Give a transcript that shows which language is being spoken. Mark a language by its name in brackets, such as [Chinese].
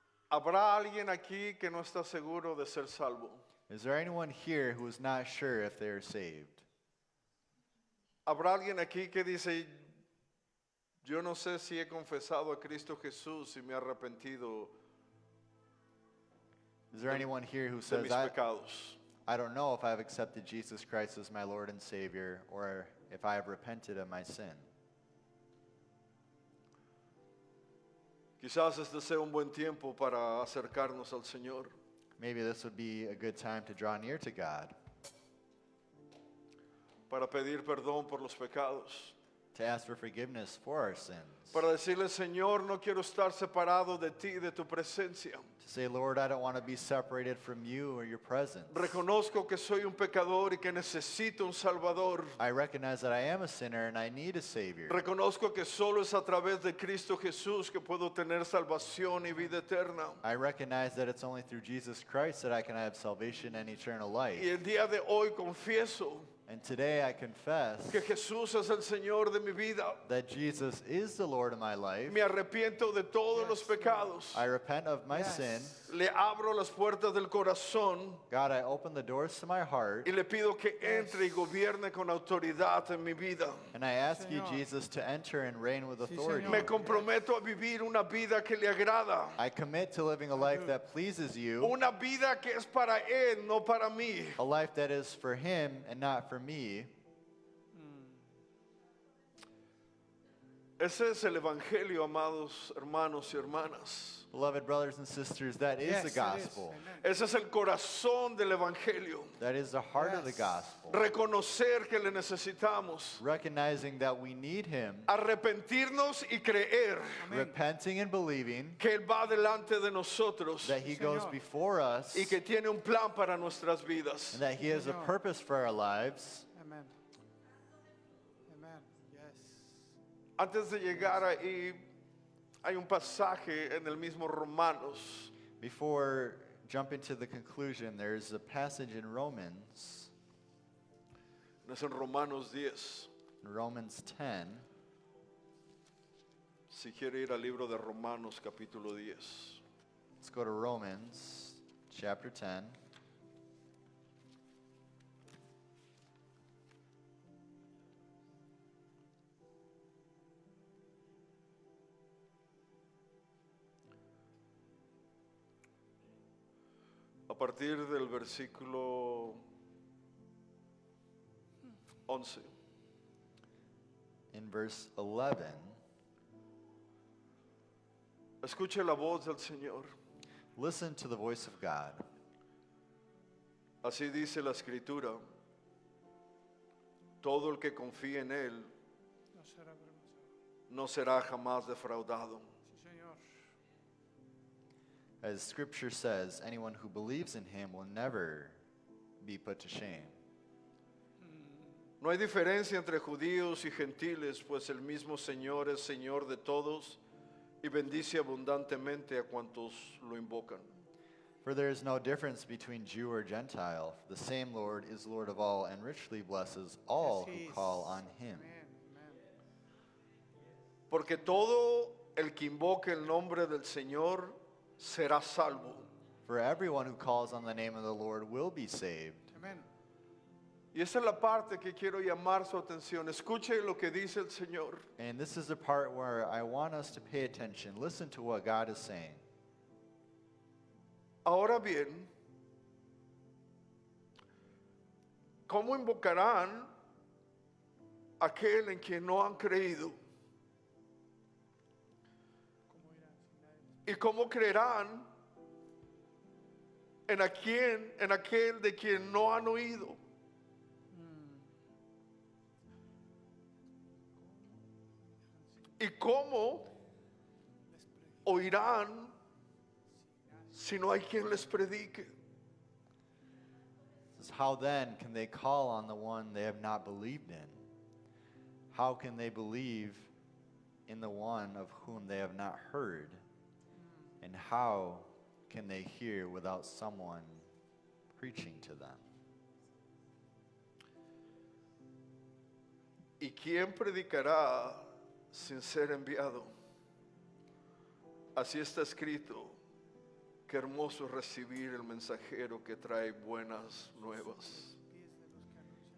[Spanish] ¿Habrá alguien aquí que no está seguro de ser salvo? [English] Is there anyone here who is not sure if they are saved? [Spanish] Habrá alguien aquí que dice, yo no sé si he confesado a Cristo Jesús y me he arrepentido [English] Is there anyone here who [Spanish] de [English] says, [Spanish] mis pecados. [English] I don't know if I've accepted Jesus Christ as my Lord and Savior, or if I have repented of my sin? [Spanish] Quizás este sea un buen tiempo para acercarnos al Señor, [English] Maybe this would be a good time to draw near to God, [Spanish] para pedir perdón por los pecados, [English] to ask for forgiveness for our sins, [Spanish] para decirle, Señor, no quiero estar separado de ti, de tu presencia. [English] to say, Lord, I don't want to be separated from you or your presence. [Spanish] Reconozco que soy un pecador y que necesito un Salvador. [English] I recognize that I am a sinner and I need a Savior. [Spanish] Reconozco que solo es a través de Cristo Jesús que puedo tener salvación y vida eterna. [English] I recognize that it's only through Jesus Christ that I can have salvation and eternal life. [Spanish] Y el día de hoy confieso [English] And today I confess [Spanish] que Jesús es el Señor de mi vida. [English] that Jesus is the Lord of my life. [Spanish] Me arrepiento de todos los pecados. [English] I repent of my sin. [Spanish] Le abro las puertas del corazón [English] God, I open the doors to my heart, [Spanish] y le pido que entre y gobierne con autoridad en mi vida. [English] and I ask you, [Spanish] Señor. [English] Jesus, to enter and reign with authority. [Spanish] Señor. Me comprometo a vivir una vida que le agrada. [English] I commit to living a life that pleases you, [Spanish] Una vida que es para Él, no para mí. [English] a life that is for Him and not for me. [Spanish] Ese es el Evangelio, amados hermanos y hermanas. [English] Beloved brothers and sisters, that is Yes, the it is. gospel. Amen. [Spanish] Ese es el corazón del Evangelio. [English] That is the heart of the Yes. gospel. [Spanish] Reconocer que le necesitamos. [English] Recognizing that we need Him, [Spanish] Arrepentirnos y creer Amén. [English] repenting and believing [Spanish] que Él va delante de nosotros [English] that He goes [Spanish] Señor. [English] before us [Spanish] y que tiene un plan para nuestras vidas. [English] and that He has a [Spanish] Señor. [English] purpose for our lives. Amen. Amen. Yes. [Spanish] Antes de llegar ahí, hay un pasaje en el mismo Romanos [English] Before jumping to the conclusion, there's a passage in Romans, [Spanish] es en Romanos 10. [English] Romans 10. [Spanish] Si quiere ir al libro de Romanos capítulo 10. [English] Let's go to Romans chapter 10. [Spanish] A partir del versículo 11. [English] In verse 11, [Spanish] Escuche la voz del Señor. [English] listen to the voice of God. [Spanish] Así dice la Escritura. Todo el que confíe en Él No será vergonzoso. no será jamás defraudado. Sí, Señor. [English] As Scripture says, anyone who believes in Him will never be put to shame. [Spanish] No hay diferencia entre judíos y gentiles, pues el mismo Señor es Señor de todos y bendice abundantemente a cuantos lo invocan. [English] For there is no difference between Jew or Gentile. The same Lord is Lord of all and richly blesses all Yes, He who is. call on Him. Amen. Amen. [Spanish] Porque todo el que invoque el nombre del Señor será salvo. [English] For everyone who calls on the name of the Lord will be saved. Amen. [Spanish] Y esa es la parte que quiero llamar su atención. Escuche lo que dice el Señor. [English] And this is the part where I want us to pay attention. Listen to what God is saying. [Spanish] Ahora bien, ¿cómo invocarán a aquel en quien no han creído? ¿Cómo irán sin nadie? ¿Y cómo creerán en aquel de quien no han oído? ¿Y cómo oirán si no hay quien les predique? [English] It says, how then can they call on the one they have not believed in? How can they believe in the one of whom they have not heard? And how can they hear without someone preaching to them? [Spanish] ¿Y quién predicará sin ser enviado? Así está escrito. Qué hermoso es recibir el mensajero que trae buenas nuevas. Pies de los que anuncian